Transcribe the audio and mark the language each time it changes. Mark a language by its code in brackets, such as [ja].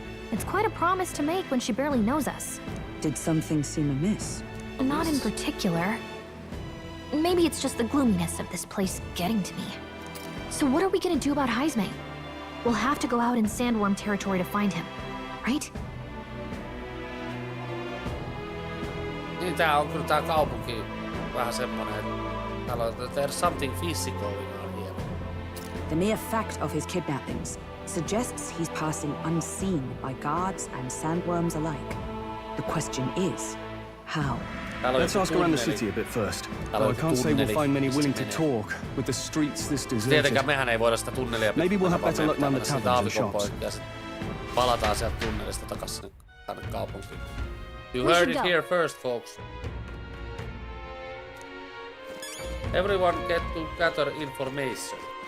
[en] It's quite a promise to make when she barely knows us. Did something seem amiss? Not in particular. Maybe it's just the gloominess of this place getting to me. So what are we gonna do about Heismay? We'll have to go out in Sandworm territory to find him, right? [fi] Niin tää on kyllä tää kaupunki vähän semmonen, että täällä on [en] there's something fishy going on here. The mere fact of his kidnappings suggests he's passing unseen by guards and sandworms alike. The question is, how? Let's ask around the city a bit first. Though I can't say we'll find many willing to talk with the streets this deserted. [fi] Tietenkään mehän ei voida sitä tunnelia. [en] Maybe we'll have better luck down the taverns and shops. [fi] Ja sit palataan sieltä tunnelista takas tänne kaupunkiin. [en] You heard it here first, folks. Everyone get to gather information.